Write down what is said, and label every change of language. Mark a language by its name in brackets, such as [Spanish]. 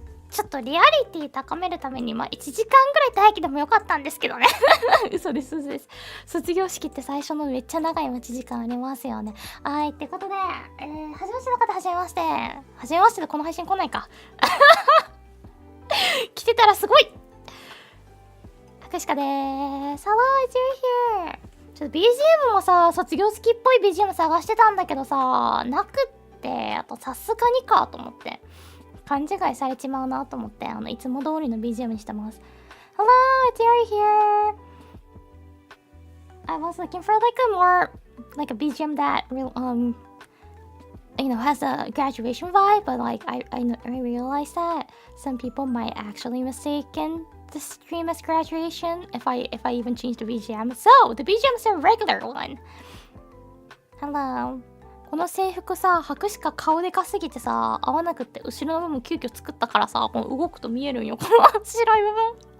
[Japanese] ちょっとリアリティ高めるために、1時間ぐらい待機でもよかったんですけどね。嘘です、嘘です。卒業式って最初のめっちゃ長い待ち時間ありますよね。はい、ってことで、初めましての方、初めまして。初めましてでこの配信来ないか。来てたらすごい。福かでーす。 [English] Hello, it's you here. [Japanese] ちょっと BGM もさ、卒業式っぽい BGM 探してたんだけどさ、なくって、あとさすがにかと思って。勘違いされちまうなと思って、いつも通りの BGM にしてます。 [English] Hello, it's you here. I was looking for like a more, like a BGM that has a graduation vibe, but like I realized that some people might actually mistaken the stream as graduation if I even change the BGM. So the BGM is a regular one. Hello. [Japanese] この制服さ、履くしか顔でかすぎてさ、合わなくって後ろの部分急遽作ったからさ、この動くと見えるんよ、この白い部分。